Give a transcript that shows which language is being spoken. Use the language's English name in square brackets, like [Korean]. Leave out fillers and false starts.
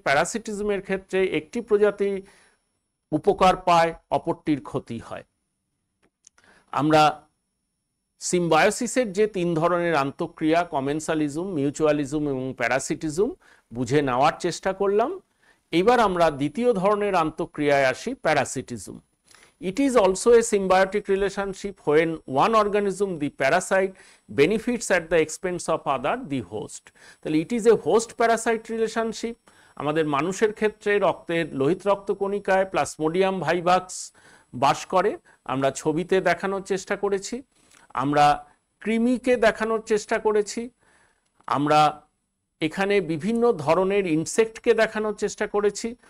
[Bangla] প্যারাসিটিজমের ক্ষেত্রে একটি প্রজাতি উপকার পায়, অপরটির ক্ষতি হয়। আমরা সিম্বায়োসিসের যে 3 ধরনের আন্তঃক্রিয়া কমেন্সালিজম, মিউচুয়ালিজম এবং প্যারাসিটিজম বুঝে নেওয়ার চেষ্টা করলাম। এবার আমরা দ্বিতীয় ধরনের আন্তঃক্রিয়ায় আসি, প্যারাসিটিজম। [English] It is also a symbiotic relationship when one organism, the parasite, benefits at the expense of other, the host. [Bangla] তাহলে [English] it is a host parasite relationship. [Bangla] আমাদের মানুষের ক্ষেত্রে রক্তের লোহিত রক্তকণিকায় প্লাজমোডিয়াম ভাইভাক্স বাস করে, আমরা ছবিতে দেখানোর চেষ্টা করেছি। আমরা কৃমিকে দেখানোর চেষ্টা করেছি। আমরা এখানে বিভিন্ন ধরনের ইনসেক্টকে দেখানোর চেষ্টা করেছি।